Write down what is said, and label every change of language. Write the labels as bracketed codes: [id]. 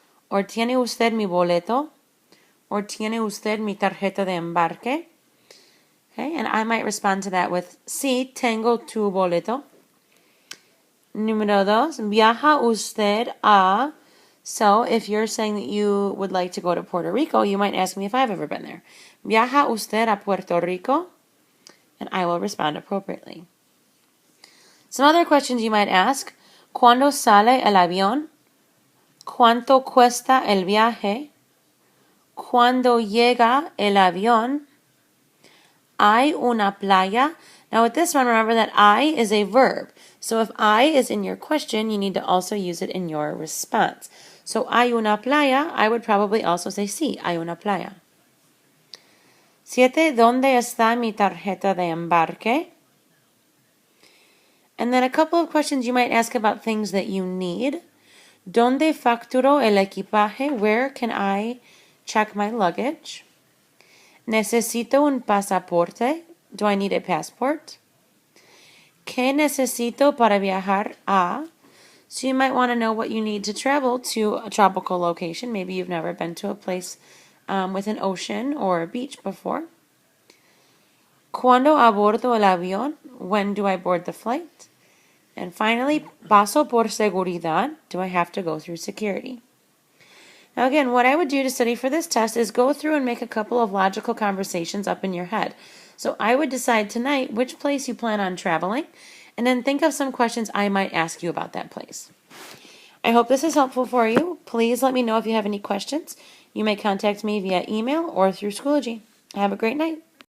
[en] Or [es] ¿Tiene usted mi boleto? Or ¿Tiene usted mi tarjeta de embarque? [en] Okay, and I might respond to that with, [es] sí, tengo tu boleto. Número dos, viaja usted a. [en] So if you're saying that you would like to go to Puerto Rico, you might ask me if I've ever been there. [es] Viaja usted a Puerto Rico? [en] And I will respond appropriately. Some other questions you might ask. [es] ¿Cuándo sale el avión? ¿Cuánto cuesta el viaje? ¿Cuándo llega el avión? ¿Hay una playa? [en] Now with this one, remember that I is a verb. So if I is in your question, you need to also use it in your response. So [es] ¿hay una playa? [en] I would probably also say [es] sí, hay una playa. [en] 7. [es] ¿Dónde está mi tarjeta de embarque? [en] And then a couple of questions you might ask about things that you need. [es] ¿Dónde facturo el equipaje? [en] Where can I check my luggage? [es] ¿Necesito un pasaporte? [en] Do I need a passport? [es] ¿Qué necesito para viajar a? [en] So you might want to know what you need to travel to a tropical location. Maybe you've never been to a place with an ocean or a beach before. [es] ¿Cuándo abordo el avión? [en] When do I board the flight? And finally, [es] paso por seguridad. [en] Do I have to go through security? Now again, what I would do to study for this test is go through and make a couple of logical conversations up in your head. So I would decide tonight which place you plan on traveling, and then think of some questions I might ask you about that place. I hope this is helpful for you. Please let me know if you have any questions. You may contact me via email or through Schoology. Have a great night.